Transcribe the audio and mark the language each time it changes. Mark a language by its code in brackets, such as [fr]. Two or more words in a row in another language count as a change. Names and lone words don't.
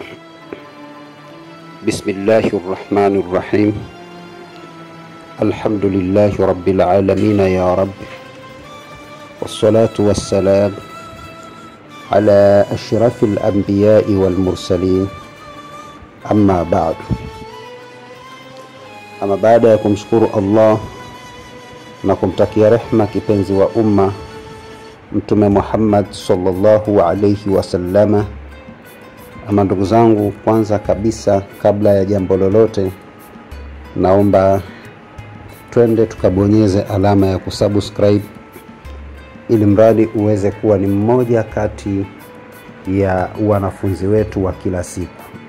[ar] بسم الله الرحمن الرحيم. الحمد لله رب العالمين يا رب، والصلاة والسلام على أشرف الأنبياء والمرسلين. أما بعد. [sw] Ama baada ya kumshukuru Allah na kumtakia rehma kipenzi wa umma Mtume Muhammad [ar] صلى الله عليه وسلم. [sw] Ama ndugu zangu, kwanza kabisa kabla ya jambo lolote, naomba twende tukabonyeze alama ya kusubscribe ili mradi uweze kuwa ni mmoja kati ya wanafunzi wetu wa kila siku.